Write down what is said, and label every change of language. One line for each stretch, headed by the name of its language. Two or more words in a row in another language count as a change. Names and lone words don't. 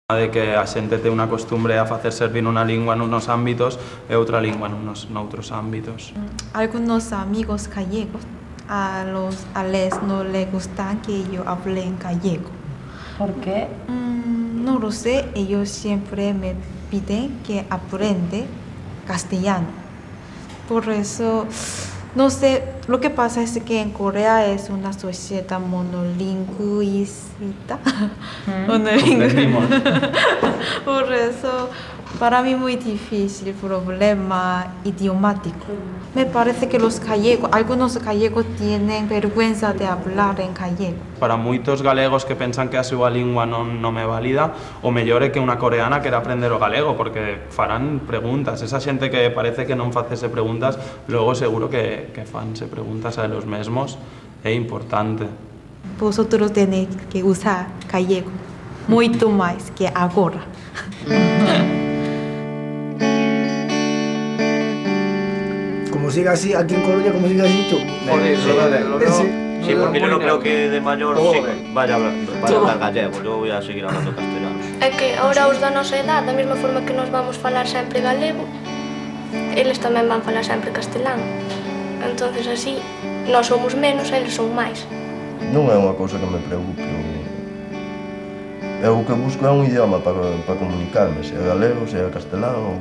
Galician: De que a xente ten unha costumbre a facer servir unha lingua nunos ámbitos e outra lingua noutros ámbitos.
Spanish: Algunos amigos gallegos, a les no les gusta que yo hable en gallego. ¿Por qué? No lo sé, ellos siempre me piden que aprenda castellano. Por eso, no sé, lo que pasa es que en Corea es una sociedad monolingüista. Comprendimos. Por eso, para mí muy difícil el problema idiomático. Me parece que algunos gallegos tienen vergüenza de hablar en gallego.
Galician: Para moitos galegos que pensan que a súa lingua non é válida, o mellor é que unha coreana quera aprender o galego, porque farán preguntas. Esa xente que parece que non facese preguntas, logo seguro que fanse preguntas a eles mesmos, é importante.
Spanish: Vosotros tenéis que usar gallego
Galician: moito máis que agora.
Spanish: Como siga así, aquí en Coruña, como siga así, tú. Sí, porque yo no creo que de mayor sí vaya a hablar gallego, yo voy a seguir hablando castellano.
Galician: É que ahora os da nosa edad, da mesma forma que nos vamos falar sempre galego, eles tamén van falar sempre castelán.
Spanish: Entonces así,
Galician: nós somos menos, eles son máis. Non é unha cousa que me preocupe. Eu o que busco é un idioma para comunicarme, se é galego, se é castelán.